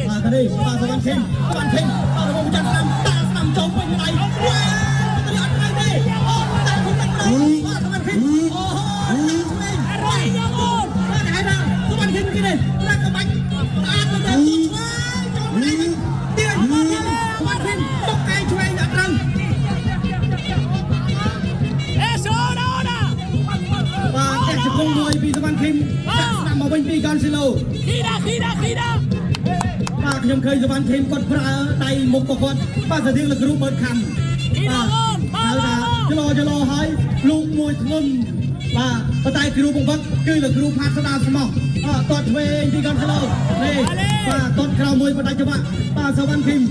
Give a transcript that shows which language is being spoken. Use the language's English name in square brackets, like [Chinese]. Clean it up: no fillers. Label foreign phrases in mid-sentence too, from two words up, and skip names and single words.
[Khmer] បាទនេះបាទសវណ្ណខេមបាទរបស់ប្រចាំឆ្នាំតាស្ដាំចូលពេញដៃវ៉ាទៅអត់ហើយទេអូតាគុំទឹកទៅបាទសវណ្ណខេមអូឆ្វេង [Spanish] Arrodilla, gol. [Khmer] បាទហើយណាសវណ្ណខេមគេនេះណាក់ក្បាច់ស្អាតទៅទៅឆ្វេងចូលដៃទៀតបាទសវណ្ណខេមទុកឯងឆ្វេងអត់ត្រូវ [Spanish] Eso, ahora, ahora. [Khmer] បាទតែជង្គង់មួយពីសវណ្ណខេមដាក់ស្ដាំមកវិញពីហ្គនសេឡូ [Spanish] Gira, gira, gira. [Khmer] បាទខ្ញុំឃើញសវណ្ណខេមគាត់ប្រើដៃមុខរបស់គាត់បាទស្តៀងលោកគ្រូបើកខំបាទហើយចលោហើយលូកមួយធ្ងន់បាទប៉ុន្តែគ្រូបង្វឹកគឺលោកគ្រូផាត់ស្ដារស្មោះតតឆ្វេងពីកនស្លូនេះបាទតតក្រៅមួយបណ្ដាច់ច្បាក់បាទសវណ្ណខេម